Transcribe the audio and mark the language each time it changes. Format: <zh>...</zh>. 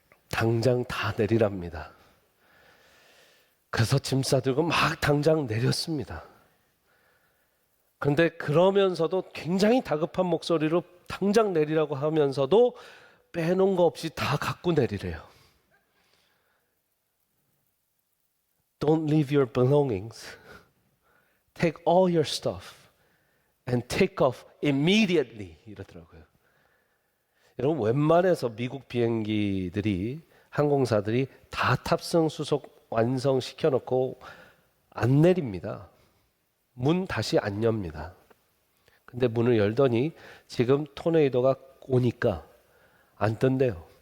<ko>당장 다 내리랍니다. 그래서 짐 싸들고 막 당장 내렸습니다. 그런데 그러면서도 굉장히 다급한 목소리로 당장 내리라고 하면서도 빼놓은 거 없이 다 갖고 내리래요.</ko> <en>Don't leave your belongings. Take all your stuff and take off immediately.</en> <ko>이러더라고요. 여러분, 웬만해서 미국 비행기들이 항공사들이 다 탑승 수속 완성시켜 놓고 안 내립니다. 문 다시 안 엽니다. 근데 문을 열더니 지금 토네이도가 오니까 안 뜬대요.</ko>